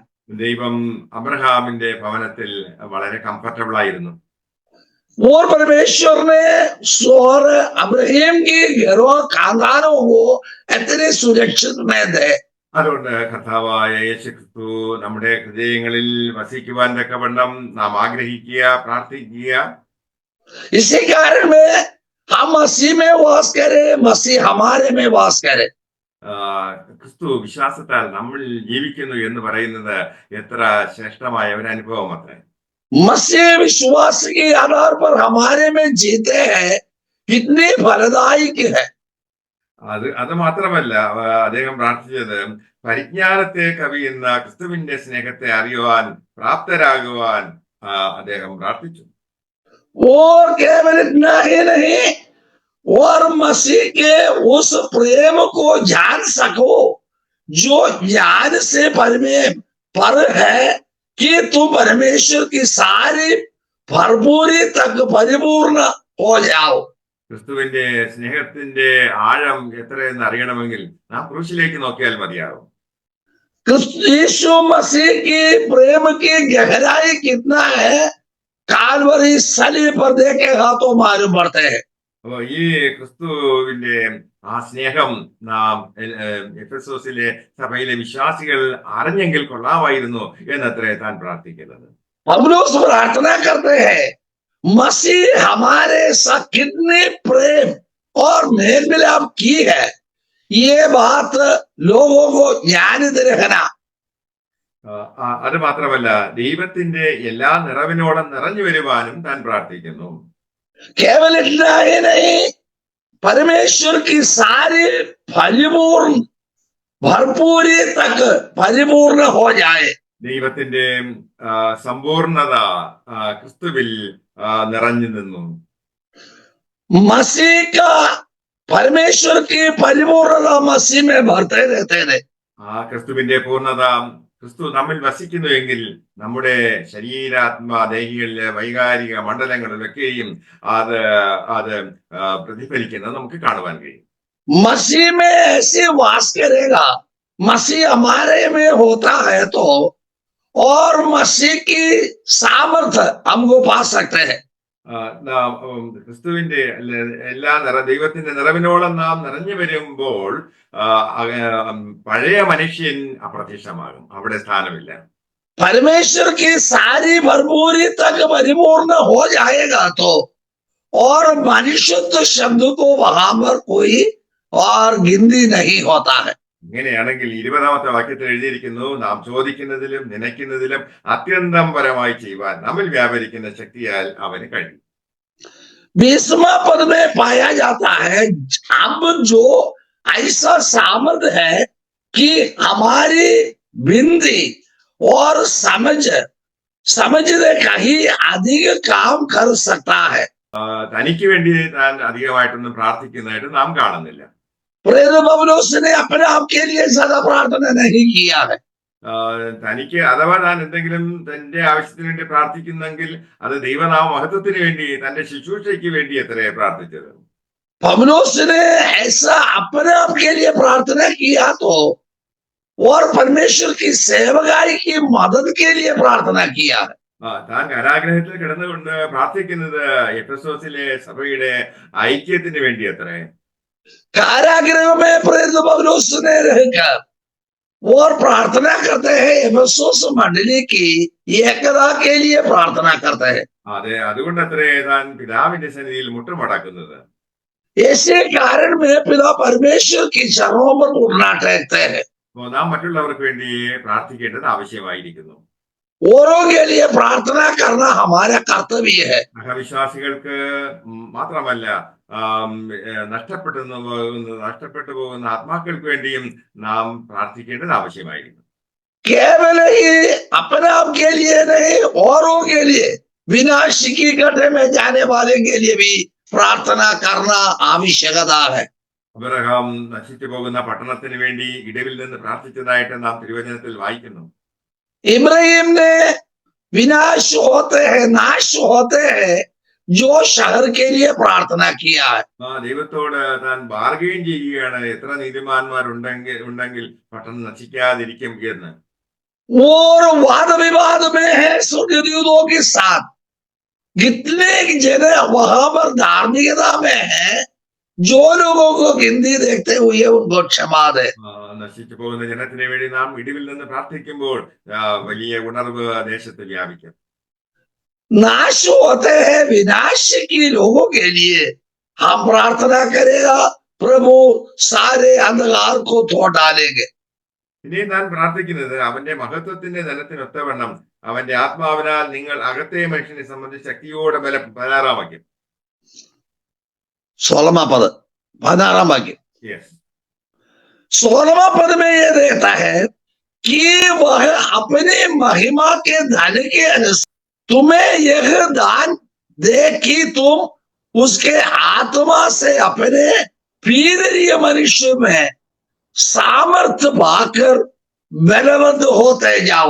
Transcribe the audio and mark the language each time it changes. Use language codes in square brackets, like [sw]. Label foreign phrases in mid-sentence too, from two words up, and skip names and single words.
[ml] ദൈവം അബ്രഹാമിന്റെ ഭവനത്തിൽ വളരെ കംഫർട്ടബിൾ ആയിരുന്നു. [hi] और परमेश्वर ने और अब्राहिम के घरों खानदानों को इतने सुरक्षित में दे. [ml] അതുകൊണ്ട് കർത്താവായ യേശു ക്രിസ്തു നമ്മുടെ ഹൃദയങ്ങളിൽ വസിക്കുവാൻ തക്കവണ്ണം നാം ആഗ്രഹിക്കുക, പ്രാർത്ഥിക്കുക. [hi] इसी कारण में हम मसीह में वास करें, मसीह हमारे में वास करे. [ml] ക്രിസ്തു വിശ്വാസത്താൽ നമ്മൾ ജീവിക്കുന്നു എന്ന് പറയുന്നത് എത്ര ശ്രേഷ്ഠമായ ഒരു അനുഭവം അത്രേ. [hi] मसीह विश्वास के आधार पर हमारे में जीते हैं, कितनी फलदायक है. [ml] അത് മാത്രമല്ല, അദ്ദേഹം പ്രാർത്ഥിച്ചത് പരിജ്ഞാനത്തെ കവിയുന്ന ക്രിസ്തുവിന്റെ സ്നേഹത്തെ അറിയുവാൻ പ്രാപ്തരാകുവാൻ അദ്ദേഹം പ്രാർത്ഥിച്ചു. [hi] और केवल इतना ही नहीं, और मसीह के उस प्रेम को जान सको जो ज्ञान से पर है, कि तुम परमेश्वर की सारी भरपूरी तक परिपूर्ण हो जाओ. [ml] ക്രിസ്തുവിന്റെ സ്നേഹത്തിന്റെ ആഴം എത്രയെന്ന് അറിയണമെങ്കിൽ നാം ക്രൂശിലേക്ക് നോക്കിയാൽ മതിയാകും. [hi] यीशु मसीह की प्रेम की गहराई कितना है, कालवरी सलीब पर देखेगा तो मालूम पड़ते हैं. [ml] അപ്പൊ ഈ ക്രിസ്തുവിന്റെ ആ സ്നേഹം നാം എഫെസോസിലെ സഭയിലെ വിശ്വാസികൾ അറിഞ്ഞെങ്കിൽ കൊള്ളാമായിരുന്നു എന്നത്രേ താൻ പ്രാർത്ഥിക്കുന്നത്. [hi] पौलुस प्रार्थना करते हैं, मसीह हमारे साथ कितने प्रेम और मेल मिलाप की है, ये बात लोगों को ज्ञानित रखना. [ml] അത് മാത്രമല്ല, ദൈവത്തിന്റെ എല്ലാ നിറവിനോളം നിറഞ്ഞു വരുവാനും താൻ പ്രാർത്ഥിക്കുന്നു. [hi] केवल इतना ही नहीं, परमेश्वर की सारी परिपूर्ण भरपूरी तक परिपूर्ण हो जाए. [ml] ദൈവത്തിന്റെ സമ്പൂർണത ക്രിസ്തുവിൽ നിറഞ്ഞു നിന്നു. [hi] मसीह का परमेश्वर की परिपूर्णता मसीह में भरते रहते थे. [ml] ആ ക്രിസ്തുവിന്റെ പൂർണ്ണത ക്രിസ്തു നമ്മിൽ വസിക്കുന്നുവെങ്കിൽ നമ്മുടെ ശരീരാത്മാ ദേഹികളിലെ വൈകാരിക മണ്ഡലങ്ങളിലൊക്കെയും അത് പ്രതിഫലിക്കുന്നത് നമുക്ക് കാണുവാൻ കഴിയും. [hi] मसीह में ऐसे वास करेगा, मसीह हमारे में होता है तो और मसीह की सामर्थ्य हमको पा सकते हैं। [ml] നാം ക്രിസ്തുവിന്റെ എല്ലാ ദൈവത്തിന്റെ നിറവിനോളം നാം നിറഞ്ഞു വരുമ്പോൾ ആ, പഴയ മനുഷ്യൻ അപ്രത്യക്ഷമാകും, അവിടെ സ്ഥാനമില്ല. [hi] परमेश्वर की सारी भरपूरी तक परिपूर्ण हो जाएगा तो और मनुष्यत्व शब्द को वहां पर कोई और गिनती नहीं होता है। [ml] ഇങ്ങനെയാണെങ്കിൽ 20ാമത്തെ വാക്യത്തിൽ എഴുതിയിരിക്കുന്നു, നാം ചോദിക്കുന്നതിലും നനയ്ക്കുന്നതിലും അത്യന്തം പരമായി ചെയ്യുവാൻ നമ്മിൽ വ്യാപരിക്കുന്ന ശക്തിയാൽ അവന് കഴിയും. [hi] 20वां पद में पाया जाता है अब जो ऐसा सामर्थ्य है कि हमारी बिंदी और समझने कहीं अधिक काम कर सकता है। [ml] തനിക്ക് വേണ്ടി താൻ അധികമായിട്ടൊന്നും പ്രാർത്ഥിക്കുന്നതായിട്ട് നാം കാണുന്നില്ല. [hi] प्रेरित पौलुस ने अपने आप के लिए ज्यादा प्रार्थना नहीं किया है। [ml] തനിക്ക് അഥവാ താൻ എന്തെങ്കിലും തന്റെ ആവശ്യത്തിന് വേണ്ടി പ്രാർത്ഥിക്കുന്നെങ്കിൽ അത് ദൈവനാമ മഹത്വത്തിന് വേണ്ടി, തന്റെ ശുശ്രൂഷയ്ക്ക് വേണ്ടി എത്രയെ പ്രാർത്ഥിച്ചത്. [hi] पौलुस ने ऐसा अपने आप के लिए प्रार्थना किया तो और परमेश्वर की सेवकाई की मदद के लिए प्रार्थना किया है। [ml] താൻ കാരാഗ്രഹത്തിൽ കിടന്നുകൊണ്ട് പ്രാർത്ഥിക്കുന്നത് എഫെസോസിലെ സഭയുടെ ഐക്യത്തിന് വേണ്ടി അത്രേ. [hi] कारागृह में प्रेरित पौलुस ने रहकर और प्रार्थना करते हैं, एफेसुस मंडली की एकता के लिए प्रार्थना करते हैं। [ml] അതെ, അതുകൊണ്ട് അത്രേ താൻ പിതാവിന്റെ സന്നിധിയിൽ മുട്ടുമടക്കുന്നത്. [hi] ऐसे कारण में पिता परमेश्वर की चरणों पर उठना टेकते हैं। [ml] അപ്പോൾ നാം മറ്റുള്ളവർക്ക് വേണ്ടി പ്രാർത്ഥിക്കേണ്ടത് ആവശ്യമായിരിക്കുന്നു. [hi] औरों के लिए प्रार्थना करना हमारा कर्तव्य है। [ml] സഹവിശ്വാസികൾക്ക് മാത്രമല്ല, നഷ്ടപ്പെട്ടു പോകുന്ന ആത്മാക്കൾക്ക് വേണ്ടിയും നാം പ്രാർത്ഥിക്കേണ്ടത് ആവശ്യമായിരിക്കും. [hi] केवल ही अपने आप के लिए नहीं, औरों के लिए, विनाश की गड्ढे में जाने वाले के लिए भी प्रार्थना करना आवश्यकता है। [ml] അബ്രഹാം നശിച്ചു പോകുന്ന പട്ടണത്തിന് വേണ്ടി ഇടവിൽ നിന്ന് പ്രാർത്ഥിച്ചതായിട്ട് നാം തിരുവചനത്തിൽ വായിക്കുന്നു. [hi] इब्राहिम ने विनाश होते हैं, नाश होते हैं जो शहर के लिए प्रार्थना किया है। [ml] ദൈവത്തോട് താൻ ബാർഗെയിൻ ചെയ്യുകയാണ്, എത്ര നീതിമാന്മാർ ഉണ്ടെങ്കിൽ പട്ടണം നശിക്കാതിരിക്കും എന്ന്. [hi] और वाद विवाद में है स्वर्गदूतों के साथ, कितने जन वहां पर धार्मिकता में है, जो लोगों को गिनती देखते हुए उनको क्षमा दे। [ml] നശിച്ചു പോകുന്ന ജനത്തിന് വേണ്ടി നാം ഇടിവിൽ നിന്ന് പ്രാർത്ഥിക്കുമ്പോൾ വലിയ ഉണർവ് ദേശത്ത് വ്യാപിക്കും. [hi] नाश होते हैं विनाश की लोगों के लिए हम प्रार्थना करेगा, प्रभु सारे अंधकार को धो डालेंगे। [ml] ഇനി താൻ പ്രാർത്ഥിക്കുന്നത് അവന്റെ മഹത്വത്തിന്റെ ധനത്തിനൊത്തവണ്ണം അവന്റെ ആത്മാവിനാൽ നിങ്ങൾ അകത്തെ മനുഷ്യനെ സംബന്ധിച്ച് ശക്തിയോടെ ബലാറാമയ്ക്കും. [hi] 16वां पद 16वां वाक्य। [ml] യെസ്. [hi] 16वां पद में यह देता है कि वह अपने महिमा के धन के अनुसार तुम्हें यह दान दे कि तुम उसके आत्मा से अपने प्रिय मनुष्य में सामर्थ्य पाकर बलवंत होते जाओ।